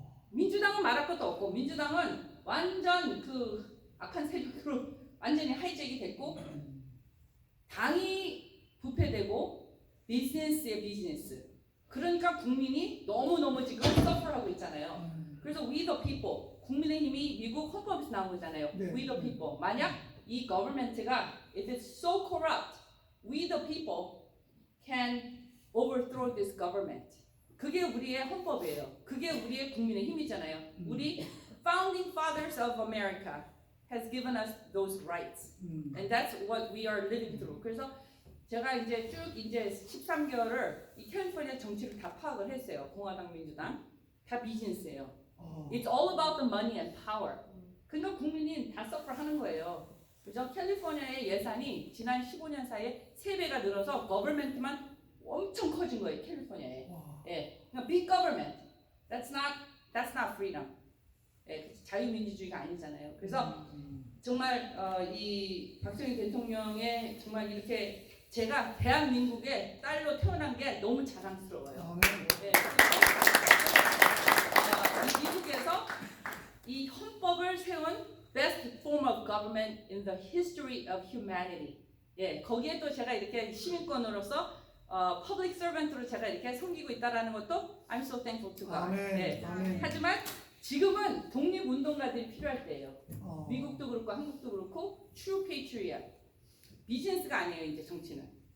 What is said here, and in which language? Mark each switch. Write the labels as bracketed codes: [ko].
[ko] 민주당은 말할 것도 없고, 민주당은 완전 그 악한 세력으로 완전히 하이잭이 됐고, 당이 부패되고 비즈니스의 비즈니스. 그러니까 국민이 너무너무 지금 서프하고 있잖아요. 그래서 [en] we the people, [ko] 국민의힘이 미국 헌법에서 나온 거잖아요. [en] We the people. [ko] 만약 이 [en] government가 it is so corrupt, we the people can overthrow this government. [ko] 그게 우리의 헌법이에요. 그게 우리의 국민의 힘이잖아요. 우리 [en] founding fathers of America has given us those rights, and that's what we are living through. [ko] 그래서 제가 이제 쭉 이제 13개월을 이 캘리포니아 정치를 다 파악을 했어요. 공화당, 민주당 다 비즈니스예요. [en] It's all about the money and power. [ko] 그러니까 국민이 다 서프하는 거예요. 그죠? 캘리포니아의 예산이 지난 15년 사이에 3배가 늘어서 거버먼트만 엄청 커진 거예요. 캘리포니아에. 예, 그러니까 [en] big government. That's not freedom. [ko] 예, 자유민주주의가 아니잖아요. 그래서 정말 이 박정희 대통령의 정말 이렇게 제가 대한민국의 딸로 태어난 게 너무 자랑스러워요. 예, 이 미국에서 이 헌법을 세운 [en] best form of government in the history of humanity. [ko] 예, 거기에 또 제가 이렇게 시민권으로서 public servant로 제가 이렇게 섬기고 있다라는 것도 [en] I'm so thankful to God. [ko] 예, 하지만 지금은 독립운동가들이 필요할 때예요. 미국도 그렇고 한국도 그렇고 [en] true patriot. [ko] 비즈니스가 아니에요. 이제 정치는.